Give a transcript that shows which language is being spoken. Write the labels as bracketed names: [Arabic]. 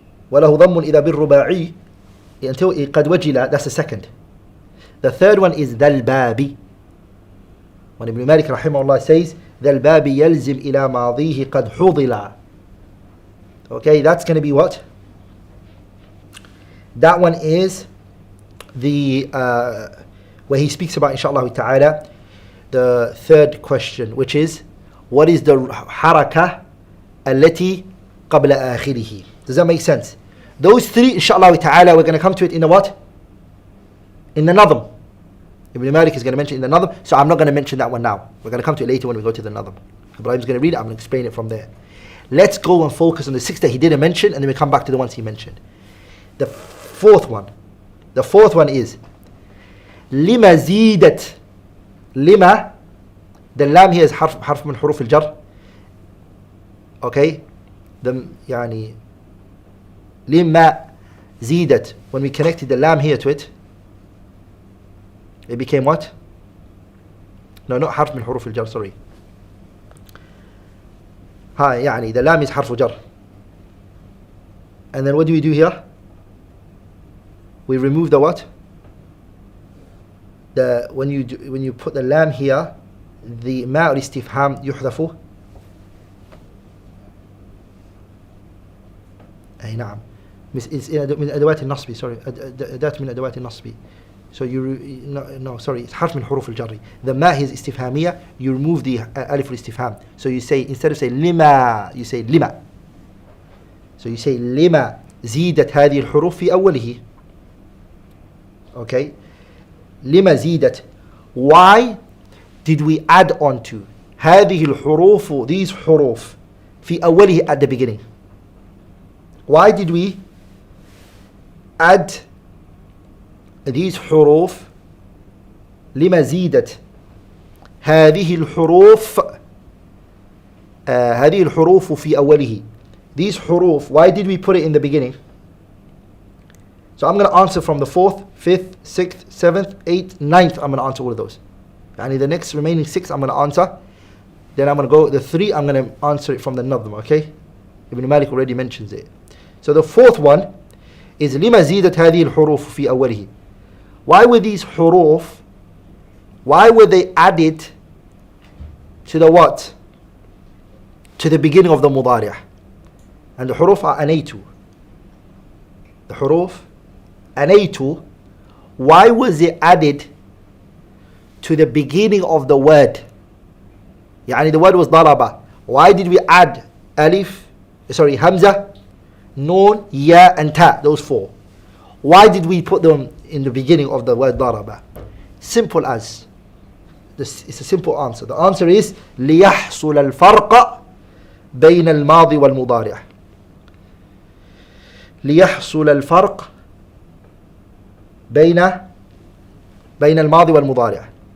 [Arabic] وله ضم إذا بالرباعي, [English] until [Arabic] قد وجل, [English] that's the second. The third one is ذا الباب. When Ibn Malik rahimahullah says [Arabic] ذا الباب يلزم إلى ماضيه قد حضل. [English] Okay, that's going to be what? That one is the where he speaks about, inshallah ta'ala, the third question, which is what is the haraka [Arabic] التي قبل آخره. [English] Does that make sense? Those 3, inshallah ta'ala, we're going to come to it in the what? In the Nadhm. Ibn Malik is going to mention in the Nadhm, so I'm not going to mention that one now. We're going to come to it later when we go to the Nadhm. Ibrahim's going to read it, I'm going to explain it from there. Let's go and focus on the 6 that he didn't mention, and then we come back to the ones he mentioned. The fourth one is [Arabic] لما زيدت. لما, [English] the lam here is [Arabic] حرف من حروف الجر. [English] Okay, the يعني لما زيدت, when we connected the lam here to it, it became what? No, not حرف من حروف الجر, sorry. يعني the lam is حرف جر. And then what do we do here? We remove the what? The when you put the lam here, the [Arabic] ما الاستفهام يحذف. أي نعم. It's من أدوات النصب, [English] sorry. [Arabic] أداة من أدوات النصب. [English] So no, sorry, it's [Arabic] حرف من حروف الجر. [English] The ما is استفهامية, you remove the [Arabic] ألف الاستفهام. [English] So you say, instead of say لما, you say لما. So you say [Arabic] لما زيدت هذه الحروف في أوله. Okay, لما زيدت. [English] Why did we add on to [Arabic] هذه الحروف, [English] these حروف في أوله at the beginning. Why did we add [Arabic] these حروف لما زيدت هذه الحروف هذه الحروف في أوله. [English] These حروف, why did we put it in the beginning? So I'm going to answer from the 4th, 5th, 6th, 7th, 8th, 9th. I'm going to answer all of those. And the next remaining 6 I'm going to answer. Then I'm going to go, the 3 I'm going to answer it from the Nadhm, okay? Ibn Malik already mentions it. So the 4th one is [Arabic] لما زيدت هذه الحروف في أوله. [English] Why were these حروف, why were they added to the what? To the beginning of the مضارع. And the حروف are أنيت. The حروف أنيت, why was it added to the beginning of the word? يعني the word was ضرب. Why did we add Hamza, Noon, Ya and Ta, those 4? Why did we put them in the beginning of the word ضرب? Simple as. It's a simple answer. [Arabic] The answer is ليحصل الفرق بين الماضي والمضارع. ليحصل الفرق بين الماضي والمضارع.